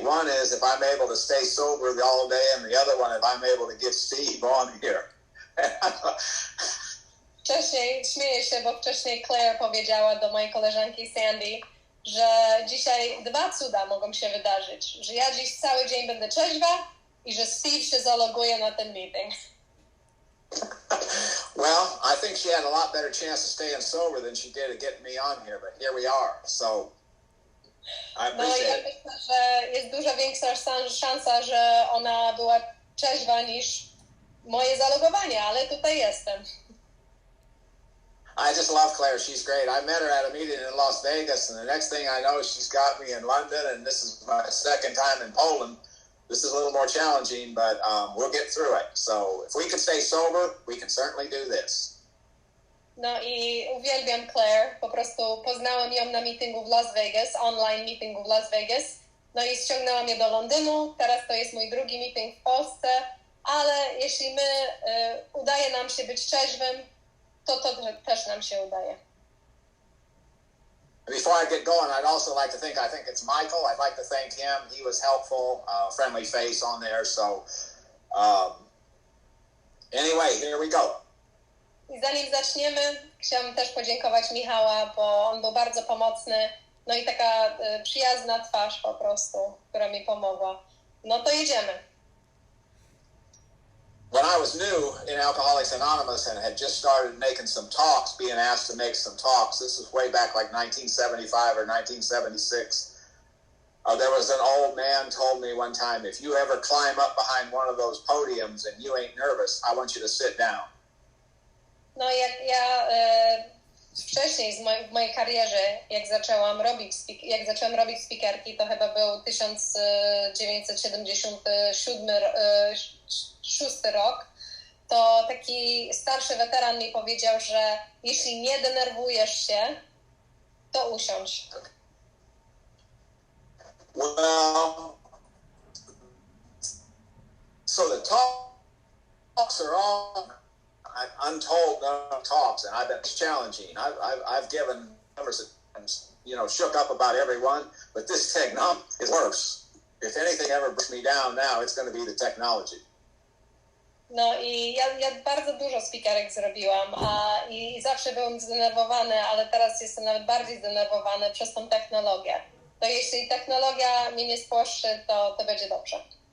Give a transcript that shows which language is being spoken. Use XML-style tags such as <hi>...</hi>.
<en>One is if I'm able to stay sober all day, and the other one if I'm able to get Steve on here.</en> <pl>Wcześniej, śmieję się, bo wcześniej Claire powiedziała do mojej koleżanki Sandy, że dzisiaj dwa cuda mogą się wydarzyć. Że ja dziś cały dzień będę trzeźwa i że Steve się zaloguje na ten meeting.</pl> <en>Well, I think she had a lot better chance of staying sober than she did of getting me on here, but here we are. So I</en> <pl>No i</pl> <en>appreciate</en> <pl>ja</pl> <en>it.</en> <pl>myślę, że jest duża większa szansa, że ona była trzeźwa niż moje zalogowanie, ale tutaj jestem.</pl> <en>I just love Claire. She's great. I met her at a meeting in Las Vegas, and the next thing I know, she's got me in London, and this is my second time in Poland. This is a little more challenging, but we'll get through it. So if we can stay sober, we can certainly do this.</en> <pl>No i uwielbiam Claire. Po prostu poznałem ją na meetingu w Las Vegas, online meetingu w Las Vegas. No i ściągnęła mnie do Londynu. Teraz to jest mój drugi meeting w Polsce. Ale jeśli udaje nam się być trzeźwym, to też nam się udaje.</pl> <en>Before I get going, I'd also like to I think it's Michael. I'd like to thank him. He was helpful, friendly face on there. So anyway, here we go.</en> <pl>I zanim zaczniemy, chciałam też podziękować Michała, bo on był bardzo pomocny. No i taka przyjazna twarz po prostu, która mi pomogła. No to jedziemy.</pl> <en>When I was new in Alcoholics Anonymous and had just started making some talks, being asked to make some talks, this was way back like 1975 or 1976. There was an old man told me one time, if you ever climb up behind one of those podiums and you ain't nervous, I want you to sit down.</en> <pl>No jak ja wcześniej w mojej karierze, jak zaczęłam robić speakerki, to chyba był 1976 rok, to taki starszy weteran mi powiedział, że jeśli nie denerwujesz się, to usiądź.</pl> <en>Well, so the talks are all untold talks, and I bet it's challenging. I've given numbers of times, shook up about everyone, but this technology is worse. If anything ever brings me down now, it's going to be the technology.</en> <pl>No i ja bardzo dużo spikerek zrobiłam i zawsze byłem zdenerwowany, ale teraz jestem nawet bardziej zdenerwowany przez tą technologię. To jeśli technologia mnie nie spłoszy, to będzie dobrze.</pl>